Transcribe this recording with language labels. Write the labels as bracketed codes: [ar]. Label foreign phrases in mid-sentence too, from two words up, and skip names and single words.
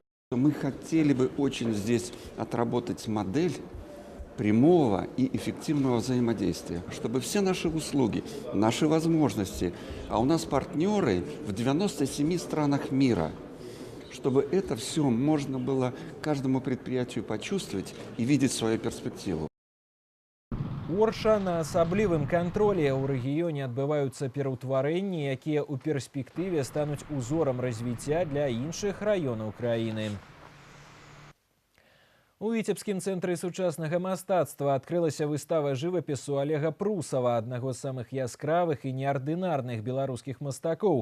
[ru] Мы хотели бы очень здесь отработать модель прямого и эффективного взаимодействия, чтобы все наши услуги, наши возможности, а у нас партнеры в 97 странах мира, чтобы это все можно было каждому предприятию почувствовать и видеть свою перспективу. [be] Орша на асаблівым кантролі. У рэгіёне адбываюцца пераўтварэнні, якія ў перспектыве стануць узорам развіцця для іншых раёнаў краіны. У Віцебскім цэнтры сучаснага мастацтва адкрылася выстава жывапісу Олега Прусова, аднаго з самых яскравых і неардынарных беларускіх мастакоў.